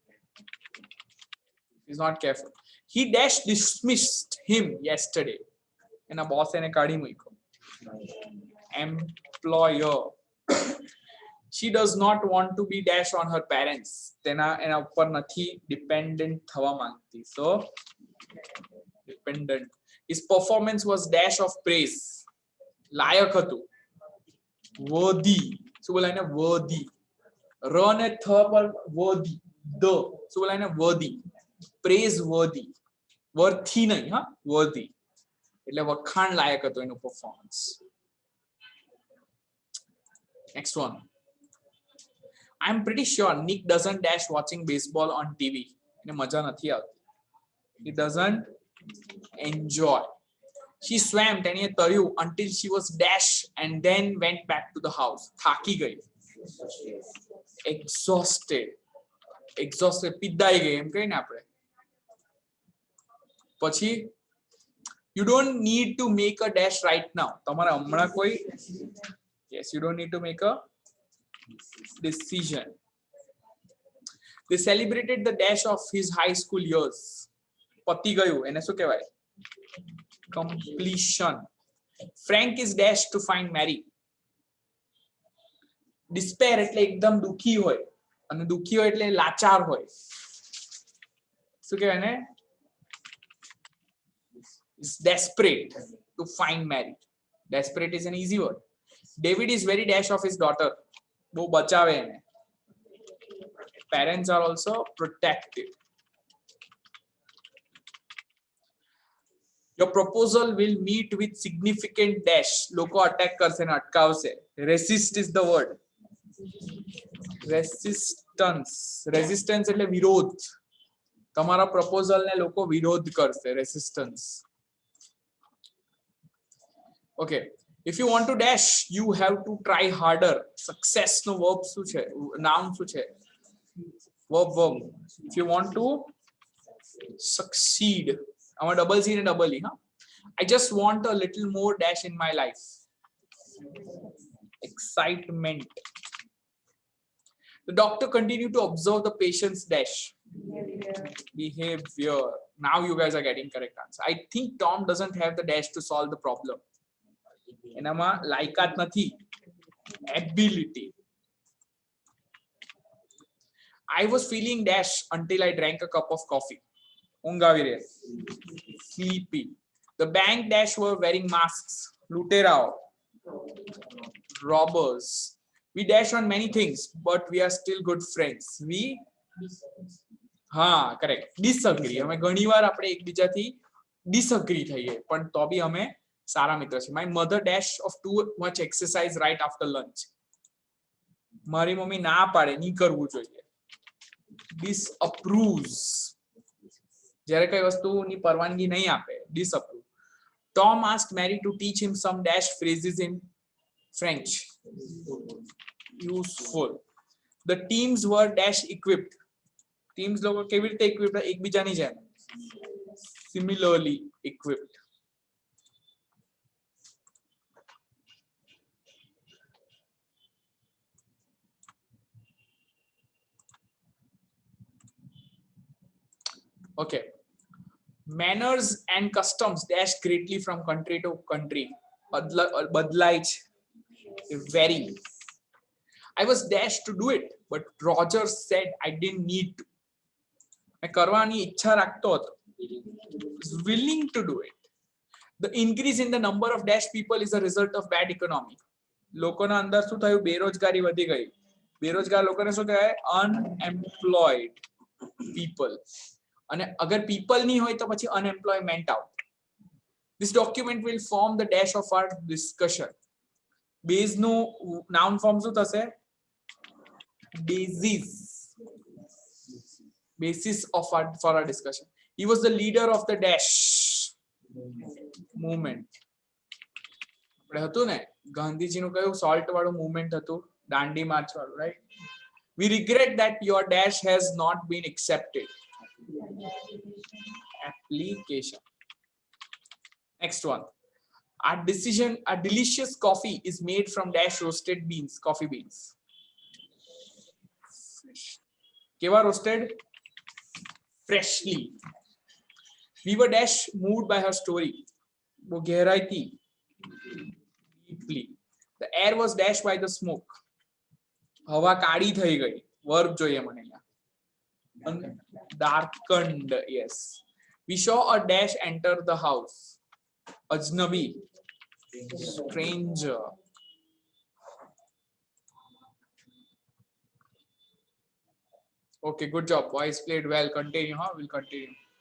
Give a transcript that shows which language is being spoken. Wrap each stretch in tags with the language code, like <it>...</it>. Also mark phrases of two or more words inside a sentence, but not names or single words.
<en>He's not careful. He dash dismissed him yesterday.</en> <gu>એના બોસ એને કાઢી મૂક્યો.</gu> <en>Employer. She does not want to be dash on her parents.</en> <gu>તેના એના ઉપર નથી dependent થવા માંગતી.</gu> <en>So dependent. His performance was dash of praise.</en> <gu>લાયક હતું. worthy. શું બોલાય ને? worthy. ર ને થ પર worthy. the. શું બોલાય ને?</gu> <en>worthy. praise worthy. worthy</en> <gu>નહીં, હા?</gu> <en>worthy.</en> <gu>એટલે વખાણ લાયક હતું એનું performance.</gu> <en>next one. I'm pretty sure Nick doesn't dash watching baseball on TV.</en> <gu>એને મજા નથી આવતી.</gu> <en>He doesn't enjoy. She swam</en> <gu>તેણીએ તર્યું</gu> <en>until she was dash and then went back to the house.</en> <gu>થાકી ગઈ.</gu> <en>exhausted. exhausted.</en> <gu>પીડાઈ ગઈ એમ કહીને આપણે.</gu> <en>પછી you don't need to make a dash right now.</en> <gu>તમારે હમણાં કોઈ</gu> <en>yes, you don't need to make a decision. They celebrated the dash of his high school years.</en> <gu>પતી ગયું એને શું કહેવાય?</gu> <en>completion. Frank is dash to find Mary.</en> <gu>despair એટલે એકદમ દુખી હોય, અને દુખી હોય એટલે લાચાર હોય. શું કહેવાય ને?</gu> <en>is desperate to find Mary. Desperate is an easy word. David is very dash of his daughter.</en> <gu>બહુ બચાવે એને.</gu> <en>Parents are also protective. Your proposal will meet with significant dash.</en> <gu>લોકો અટેક કરશે ને અટકાવશે.</gu> <en>resist is the word. resistance. resistance</en> <gu>એટલે વિરોધ. તમારા proposal ને લોકો વિરોધ કરશે.</gu> <en>resistance. okay, if you want to dash you have to try harder.</en> <gu>success નો verb શું છે? noun શું છે?</gu> <en>verb. if you want to succeed,</en> <gu>આમાં</gu> <en>double c</en> <gu>ને</gu> <en>double e,</en> <gu>હા?</gu> <en>I just want a little more dash in my life. excitement. The doctor continued to observe the patient's dash behavior. Now you guys are getting correct answer. I think Tom doesn't have the dash to solve the problem.</en> <gu>એનામાં લાયકાત નથી.</gu> <en>Ability. I was feeling dash until I drank a cup of coffee.</en> <gu>ઊંઘ આવી રહી.</gu> <en>Sleepy. The bank dash were wearing masks. Luterao. Robbers. We dash on many things, but we are still good friends. We correct. Disagree.</en> <gu>અમે ઘણીવાર આપણે એકબીજાથી disagree થઈએ, પણ તો બી અમે સારા મિત્ર છે.</gu> <en>My mother dash of too much exercise right after lunch.</en> <gu>મારી મમ્મી ના પાડે, નહીં કરવું જોઈએ. Disapproves. જ્યારે કઈ વસ્તુની પરવાનગી નહીં આપે,</gu> <en>disapprove. Tom asked Mary to teach him some dash phrases in French. Useful. The teams were dash equipped.</en> <gu>Teams લોકો કેવી રીતે equipped? એકબીજાની જેમ.</gu> <en>Similarly equipped. Okay. Manners and customs dash greatly from country to country.</en> <gu>બદલાય છે.</gu> <en>Very. I was dashed to do it, but Roger said I didn't need to.</en> <hi>मैं करवानी इच्छा रखता હતો.</hi> <en>Was willing to do it. The increase in the number of dash people is a result of bad economy.</en> <gu>લોકોના અંદર શું થયું? બેરોજગારી વધી ગઈ. બેરોજગાર લોકોને શું કહેવાય?</gu> <en>Unemployed people.</en> <gu>અને અગર people નહીં હોય તો પછી</gu> <en>unemployment out. This document will form the dash of our discussion.</en> <gu>Base નું</gu> <en>noun form</en> <gu>શું થશે?</gu> <en>Basis. Basis of for our discussion. He was the leader of the dash movement.</en> <gu>આપણે હતું ને ગાંધીજીનું કયું સોલ્ટ વાળું મૂવમેન્ટ હતું? દાંડી માર્ચ વાળું,</gu> <en>right? We regret that your dash has not been accepted. Application. Next one. Our delicious coffee is made from dash roasted beans, coffee beans. Keva roasted? Freshly. We were dash moved by her story.</en> <hi>वो गहराई थी.</hi> <en>Deeply. The air was dashed by the smoke.</en> <gu>हवा काળી થઈ ગઈ. Verb જોઈએ મને અહીંયા.</gu> <en>Darkened. Yes. We saw a dash enter the house. Ajnabi. Stranger. Okay, good job. Boys played well. Continue, huh? We'll continue.</en>